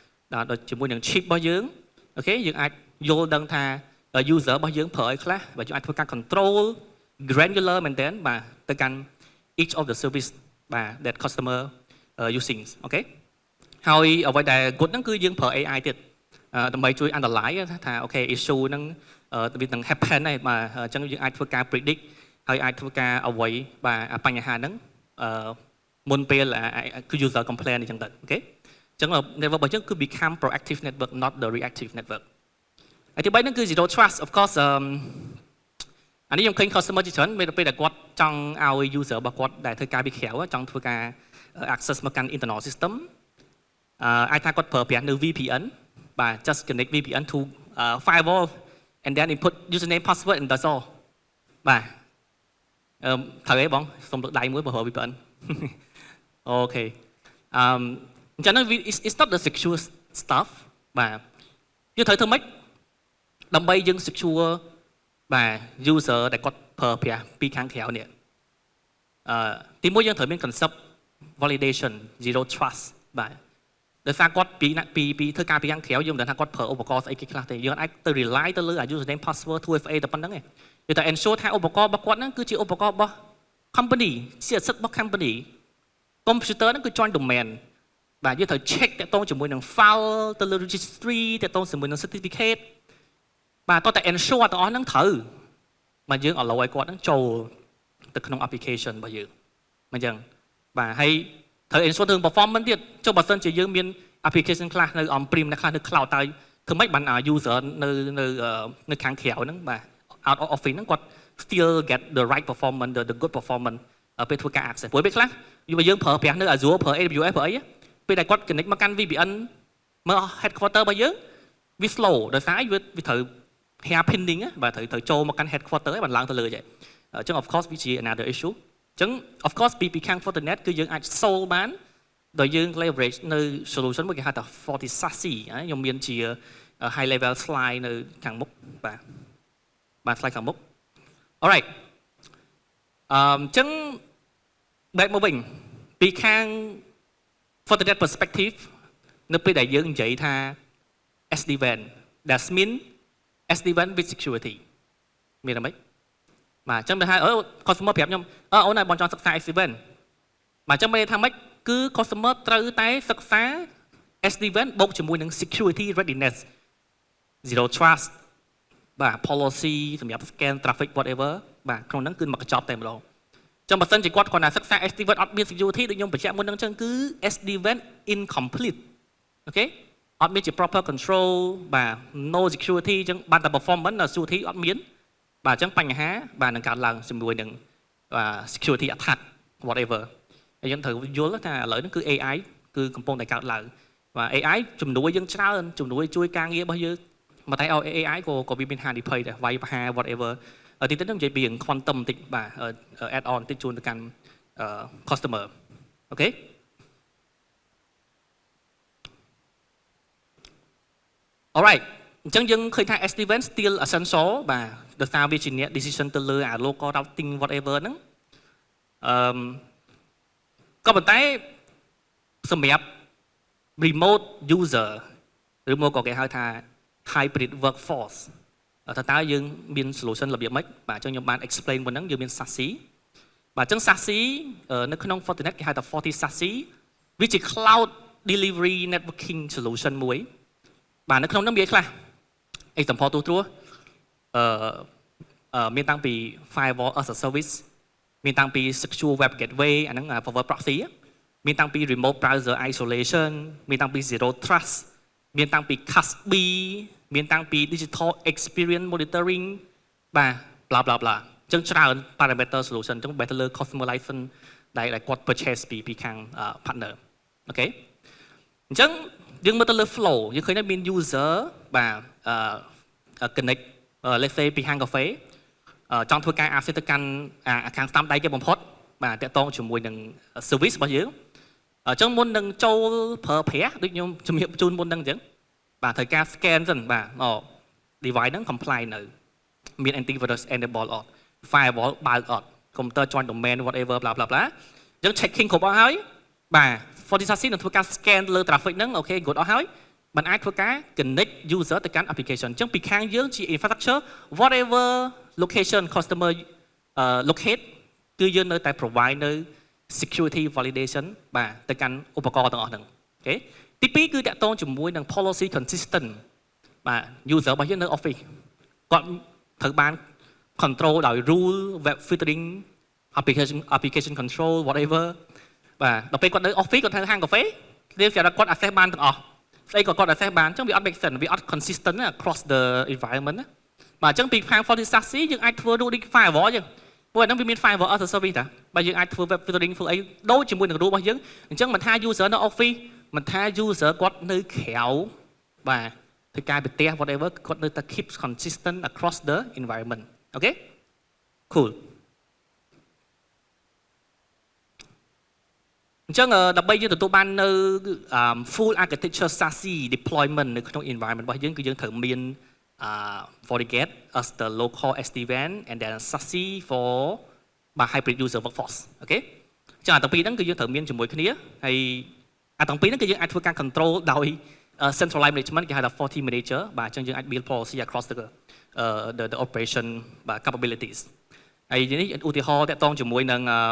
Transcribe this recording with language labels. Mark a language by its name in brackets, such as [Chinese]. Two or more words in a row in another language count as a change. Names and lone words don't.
[Khmer] ដល់ជាមួយនឹង chip របស់យើងអូខេយើងអាចយល់ដឹងថា user របស់យើងប្រើអីខ្លះបាទយើងអាចធ្វើការ [English] control granular [Khmer] មែនទែន បាទទៅកាន់ [English] each of the service [Khmer] បាទ [English] that customer using [Khmer] អូខេហើយអ្វីដែល good ហ្នឹងគឺយើងប្រើ AI ទៀតដើម្បីជួយ analyze ថាអូខេ issue ហ្នឹងវានឹង happen ហើយបាទអញ្ចឹងយើងអាចធ្វើការ predict ហើយអាចធ្វើការអ្វីបាទបញ្ហាហ្នឹងមុនពេលគឺ [English] user complain [Khmer] អញ្ចឹងទៅអូខេអញ្ចឹង network របស់យើងគឺ [English] become proactive network not the reactive network [Khmer] ហើយទី3ហ្នឹងគឺ [English] zero trust of [Khmer] course អានេះខ្ញុំឃើញ customer ជាច្រើនពេលដែលគាត់ចង់ឲ្យ user របស់គាត់ដែលធ្វើការពី ក្រៅចង់ធ្វើការ access មកកាន់ [English] internal system [Khmer] អាចថាគាត់ប្រើប្រាស់នៅ VPN បាទ [English] just connect VPN to firewall and then input username password and that's all [Khmer] បាទត្រូវទេបងសុំលើកដៃមួយបើប្រើ VPN អូខេអញ្ចឹង [English] it's not the secure stuff [Khmer] បាទយើងត្រូវធ្វើម៉េចដើម្បីយើង secure បាទ user ដែលគាត់ប្រើប្រាស់ពីខាងក្រៅនេះទីមួយយើងត្រូវមាន [English] concept validation zero trust [Khmer] បាទដោយសារគាត់ពីធ្វើការពីខាងក្រៅយើងមិនដឹងថាគាត់ប្រើឧបករណ៍ស្អីគេខ្លះទេយើងអាចទៅ rely ទៅលើ [English] username password 2FA [Khmer] តែប៉ុណ្្នឹងឯងយើងត្រូវ ensure ថាឧបករណ៍របស់គាត់ហ្នឹងគឺជាឧបករណ៍ របស់ company ជាអាសិទ្ធរបស់ company computer ហ្នឹងគឺ [English] join domain [Khmer] បាទយើងត្រូវ check តាក់ទងជាមួយនឹង file ទៅលើ registry តាក់ទងជាមួយនឹង certificate បាទតោះតែ ensure ទាំងអស់ហ្នឹងត្រូវបាទយើង allow ឲ្យគាត់ហ្នឹងចូលទៅក្នុង application របស់ យើងមិនអញ្ចឹងបាទហើយត្រូវ ensure ถึง performance ទៀតចុះបើសិនជាយើងមាន application ខ្លះនៅ [English] on prem [Khmer] ខ្លះនៅ cloud តើធ្វើម៉េចបាន user នៅខាងក្រៅហ្នឹង បាទ [English] out of office [Khmer] ហ្នឹងគាត់ [English] still get the right performance the good performance [Khmer] ពេលធ្វើការ access ព្រោះពេលខ្លះយើងប្រើប្រាស់នៅ Azure ប្រើ AWS ប្រើអីពេលដែលគាត់ connect មកកាន់ VPN មើល headquarter របស់យើងវា slow ដោយសារវាត្រូវ [English] hair pinning [Khmer] បាទត្រូវចូលមកកាន់ headquarter ឲ្យបានឡើងទៅលើចេះអញ្ចឹង [English] of course [Khmer] វាជា [English] another issue [Khmer] អញ្ចឹង [English] of course [Khmer] ពីខាង Fortinet គឺយើងអាច solve បានដោយយើង leverage នៅ solution មួយគេហៅថា FortiSASE ខ្ញុំមានជា [English] high level slide [Khmer] នៅខាងមុខបាទ slide ខាងមុខ alright អញ្ចឹង back មកវិញពីខាង Fortinet perspective នៅពេលដែលយើងនិយាយថា [English] SD-WAN that mean SD-WAN with security [Khmer] មានទេបាទអញ្ចឹងបើថាcustomer ប្រាប់ខ្ញុំអូនឲ្យបងចង់សិក្សា SD-WAN បាទអញ្ចឹងមានថាម៉េចគឺ customer ត្រូវតែសិក្សា SD-WAN បូកជាមួយនឹង [English] security readiness zero trust [Khmer] បាទ policy សម្រាប់ [English] scan traffic whatever [Khmer] បាទក្នុងហ្នឹងគឺមកកញ្ចប់តែម្ដងចឹងបើសិនជាគាត់គ្រាន់តែសិក្សា SD-WAN អត់មាន security ដូចខ្ញុំបញ្ជាក់មុនហ្នឹងចឹងគឺ SD-WAN incomplete អូខេ អត់មានជា [English] proper control [Khmer] បាទ [English] no security [Khmer] ចឹងបានតែ [English] performance security [Khmer] អត់មានបាទអញ្ចឹងបញ្ហាបាទនឹងកើតឡើងជាមួយនឹង [English] security attack whatever [Khmer] ហើយយើងត្រូវយល់ថាឥឡូវនេះគឺ AI គឺកំពុងតែកើតឡើងបាទ AI ជំនួយយើងច្រើនជំនួយជួយការងាររបស់យើងមកតែឲ្យ AI ក៏វាមានហានិភ័យដែរវាយប្រហារ whatever ទីទៀតខ្ញុំនិយាយពី quantum បន្តិចបាទ [English] add on [Khmer] បន្តិចជូនទៅកាន់ customer អូខេalright អញ្ចឹងយើងឃើញថា SD-WAN [English] still essential [Khmer] បាទដោយសារវាជាអ្នក decision ទៅលើ [English] local routing whatever [Khmer] ហ្នឹង ក៏ប៉ុន្តែសម្រាប់ [English] remote user [Khmer] ឬមកក៏គេហៅថា [English] hybrid workforce [Khmer] តើយើងមាន solution របៀបម៉េចបាទអញ្ចឹងខ្ញុំបាន explain មុនហ្នឹងយើងមាន SASE បាទអញ្ចឹង SASE នៅក្នុង Fortinet គេហៅថា FortiSASE វាជា [English] cloud delivery networking solution [Khmer] មួយបាទនៅក្នុងហ្នឹងមានខ្លះ example ទូទៅ មានតាំងពី [English] firewall as a service [Khmer] មានតាំងពី [English] secure web gateway [Khmer] អាហ្នឹង [English] forward proxy [Khmer] មានតាំងពី [English] remote browser isolation [Khmer] មានតាំងពី [English] zero trust [Khmer] មានតាំងពី CASB មានតាំងពី [English] digital experience monitoring [Khmer] បាទ [English] bla bla bla [Khmer] អញ្ចឹងច្រើន [English] parameter solution [Khmer] អញ្ចឹង better លើ [English] customer license [Khmer] ដែលគាត់ purchase ពីខាង partner អូខេអញ្ចឹងយើងមើលទៅលើ flow យើងឃើញថាមាន user បាទ connect [English] let's say [Khmer] ពីហាងកាហ្វេចង់ធ្វើការ access ទៅកាន់ខាងស្ដាំដៃគេបំផុតបាទតាក់ទងជាមួយនឹង service របស់យើងអញ្ចឹងមុននឹងចូលប្រើប្រាស់ដូចខ្ញុំជំរាបជូនមុនហ្នឹងអញ្ចឹងបាទត្រូវការ scan សិនបាទ device ហ្នឹង comply នៅមាន [English] antivirus enable [Khmer] អត់ firewall បើកអត់ [English] computer join domain whatever bla bla bla [Khmer] អញ្ចឹង checking គ្រប់អស់ហើយបាទ FortiSASE នឹងធ្វើការ scan លើ traffic ហ្នឹងអូខេ good អស់ហើយมันអាចធ្វើការ [English] connect user [Khmer] ទៅកាន់ application អញ្ចឹងពីខាងយើងជា infrastructure [English] whatever location customer locate [Khmer] គឺយើងនៅតែ provide នៅ [English] security validation [Khmer] បាទទៅកាន់ឧបករណ៍ទាំងអស់ហ្នឹងអូខេទី2គឺតាក់ទងជាមួយនឹង [English] policy consistent [Khmer] បាទ user របស់យើងនៅ office គាត់ត្រូវបាន control ដោយ [English] rule web filtering application control whatever [Khmer] បាទដល់ពេលគាត់នៅ office គាត់នៅហាងកាហ្វេវាស្រាប់គាត់ access បានទាំងអស់ស្អីក៏គាត់ access បានអញ្ចឹងវាអត់ [English] make sense [Khmer] វាអត់ [English] consistent across the environment [Khmer] ណាបាទអញ្ចឹងពីខាង Forti SASE យើងអាចធ្វើ [English] routing firewall [Khmer] អញ្ចឹងព្រោះអាហ្នឹងវាមាន [English] firewall as a service [Khmer] តាបាទយើងអាចធ្វើ [English] web filtering [Khmer] ធ្វើអីដូចជាមួយនឹង rule របស់យើងអញ្ចឹងមិនថា user នៅ office មិនថា user គាត់នៅក្រៅបាទធ្វើការប្រទេស whatever គាត់នៅតែ [English] keep consistent across the environment [Khmer] អូខេ cool អញ្ចឹងដើម្បីយើងទទួលបាននៅ [English] full architecture SASE deployment [Khmer] នៅក្នុង environment របស់យើងគឺយើងត្រូវ មាន [English] FortiGate as the local SD-WAN and then SASE for hybrid user workforce [Khmer] អូខេអញ្ចឹងអាទាំងពីរហ្នឹងគឺយើងត្រូវមានជាមួយគ្នាហើយអាទាំងពីរហ្នឹងគឺយើងអាចធ្វើការ control ដោយ [English] centralized management [Khmer] គេហៅថា Forti Manager បាទអញ្ចឹងយើងអាច [English] build policy across the operation [Khmer] បាទ capabilities ហើយនេះឧទាហរណ៍តាក់ទងជាមួយនឹង